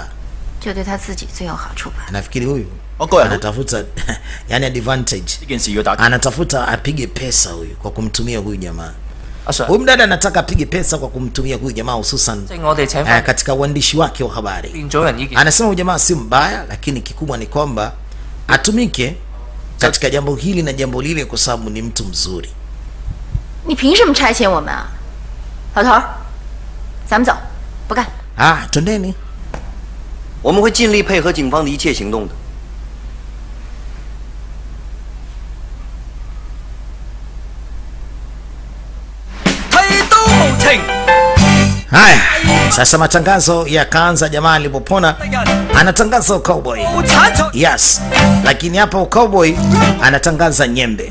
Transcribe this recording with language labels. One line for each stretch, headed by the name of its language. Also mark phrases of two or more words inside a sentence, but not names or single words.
Swahili: Nafikiri huyu anatafuta yani advantage, anatafuta apige pesa huyu kwa kumtumia huyu jamaa. Huyu mdada anataka apige pesa kwa kumtumia huyu jamaa, hususan katika uandishi wake wa habari. Anasema huyu jamaa si mbaya, lakini kikubwa ni kwamba atumike katika jambo hili na jambo lile, kwa sababu ni mtu mzuri.
Chinese: Ni 凭什么差遣我们啊？老头，咱们走，不干。
Swahili: twendeni.
Chinese: 我们会尽力配合警方的一切行动的。
Swahili: Haya, sasa matangazo yakaanza. Jamaa alipopona anatangaza cowboy. Yes, lakini hapa cowboy anatangaza nyembe.